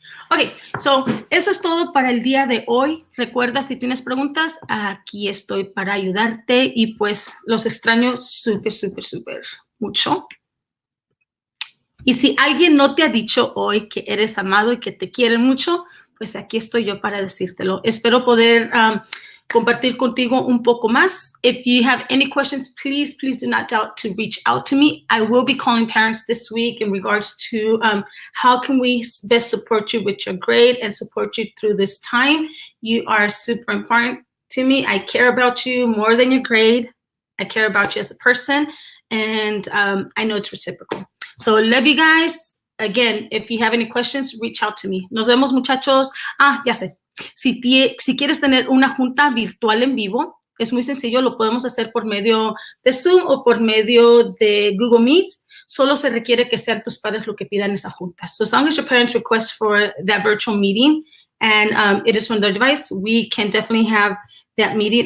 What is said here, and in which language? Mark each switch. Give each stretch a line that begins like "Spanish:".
Spanish: Ok, so eso es todo para el día de hoy. Recuerda, si tienes preguntas, aquí estoy para ayudarte y pues los extraño súper mucho. Y si alguien no te ha dicho hoy que eres amado y que te quiere mucho, pues aquí estoy yo para decírtelo. Espero poder compartir contigo un poco más.
English: If you have any questions, please do not doubt to reach out to me. I will be calling parents this week in regards to how can we best support you with your grade and support you through this time. You are super important to me. I care about you more than your grade. I care about you as a person, and I know it's reciprocal. So love you guys. Again, if you have any questions, reach out to me.
Spanish: Nos vemos, muchachos. Ya sé. Si quieres tener una junta virtual en vivo, es muy sencillo. Lo podemos hacer por medio de Zoom o por medio de Google Meet. Solo se requiere que sean tus padres lo que pidan esa junta.
English: So as long as your parents request for that virtual meeting and it is from their device, we can definitely have that meeting.